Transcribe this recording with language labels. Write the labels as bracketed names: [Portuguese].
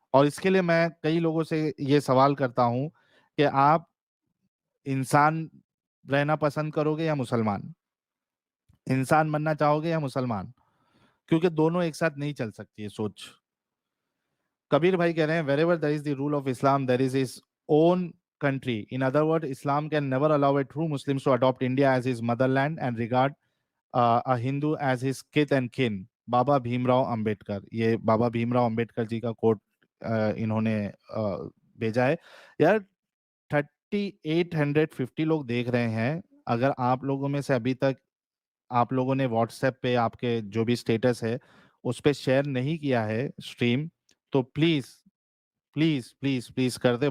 [Hindi] और इसके लिए मैं कई लोगों से ये सवाल करता हूं कि आप इंसान रहना पसंद करोगे या मुसलमान, इंसान बनना चाहोगे या मुसलमान? क्योंकि दोनों एक साथ नहीं चल सकती है सोच। कबीर भाई कह रहे हैं [English] Wherever there is the rule of Islam there is his own country. In other words, Islam can never allow a true Muslim to adopt India as his motherland and regard a Hindu as his kith and kin. [Hindi] बाबा भीमराव अंबेडकर, ये बाबा भीमराव अंबेडकर जी का coat इन्होंने भेजा है। यार 3850 लोग देख रहे हैं। अगर आप लोगों में से अभी तक आप लोगों ने व्हाट्सएप पे आपके जो भी स्टेटस है उस पे शेयर नहीं किया है स्ट्रीम, तो प्लीज प्लीज प्लीज प्लीज कर दे।